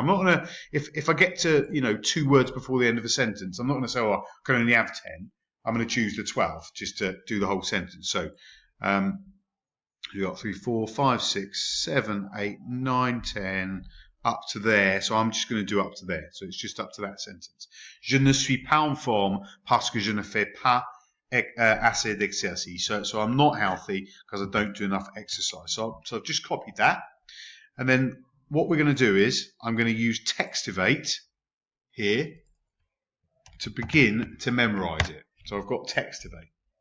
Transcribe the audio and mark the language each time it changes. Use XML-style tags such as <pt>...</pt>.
<en>I'm not going to, if I get to 2 words before the end of a sentence, I'm not going to say, oh, I can only have 10. I'm going to choose the 12 just to do the whole sentence. So you've got 3, 4, 5, 6, 7, 8, 9, 10, up to there. So I'm just going to do up to there. So it's just up to that sentence.</en> <fr>Je ne suis pas en forme parce que je ne fais pas assez d'exercice.</fr> <en>So I'm not healthy because I don't do enough exercise. So I've just copied that. And then what we're going to do is I'm going to use Textivate here to begin to memorize it. So I've got Textivate.</en>